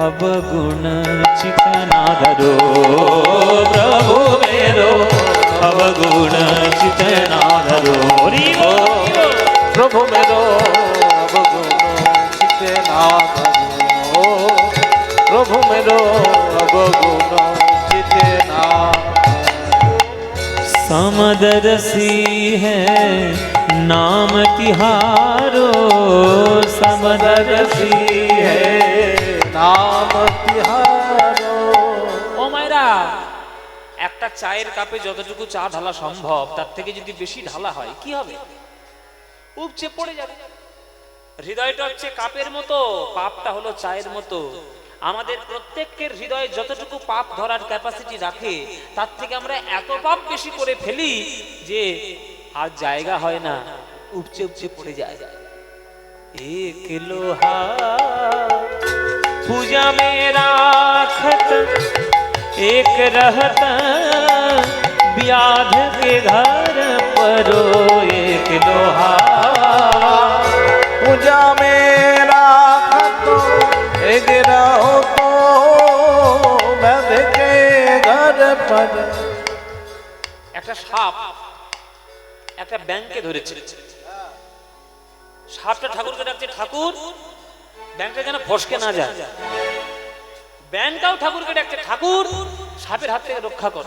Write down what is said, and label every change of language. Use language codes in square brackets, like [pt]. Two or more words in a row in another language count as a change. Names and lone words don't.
[hi] अवगुण चित ना धरो प्रभु मेरो अवगुण चित ना धरो प्रभु मेरो अवगुण चित ना धरो प्रभु मेरो अवगुण चित ना समदर्शी है नाम तिहारो समदर्शी है नाम तिहारो। [bn] ও মায়েরা, একটা চায়ের কাপে যতটুকু চা ঢালা সম্ভব তার থেকে যদি বেশি ঢালা হয় কি হবে? উপচে পড়ে যাবে। হৃদয়টা হচ্ছে কাপের মতো, পাপটা হলো চায়ের মতো। আমাদের প্রত্যেকের হৃদয়ে যতটুকু পাপ ধরার ক্যাপাসিটি রাখে তার থেকে আমরা এত পাপ বেশি করে ফেলি যে আর জায়গা হয় না, উপচে উপচে পড়ে যায়। [hi] एक लोहा पूजा में राखत एक रहत व्याध के घर परो एक लोहा पूजा में राखत एक रहत व्याध के घर पर। [bn] একটা সাপ একটা ব্যাংকে ধরেছে। সাপটা ঠাকুরকে ডাকছে, ঠাকুর ব্যাংকটা যেন ফসকে না যায়। ব্যাংকটাও ঠাকুরকে ডাকছে, ঠাকুর সাপের হাত থেকে রক্ষা কর।